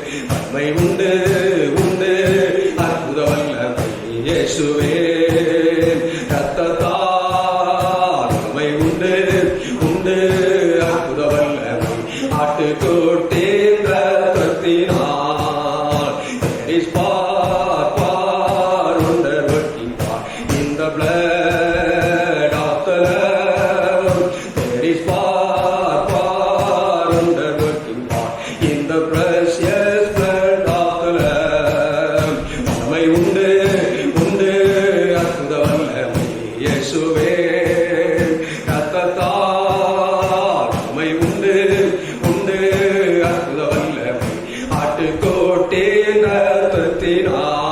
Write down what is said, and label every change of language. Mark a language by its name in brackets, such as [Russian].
[Tamil] நன்மை உண்டு உண்டு அற்புத வல்லமை இயேசுவே. ரத்தத்தால் நன்மை உண்டு உண்டு அற்புத வல்லமை ஆட்டுக்கோட்டின் ரத்தத்தினால். [English] There is power, power, wonder working power in the blood of the Lamb. There is power, power, wonder working power in the precious blood of the Lamb. [Tamil] வல்லமை உண்டு உண்டு அற்புத வல்லமை இயேசுவே. ரத்தத்தால் வல்லமை உண்டு உண்டு அற்புத வல்லமை ஆட்டுக்கோட்டின் ரத்தத்தினால்.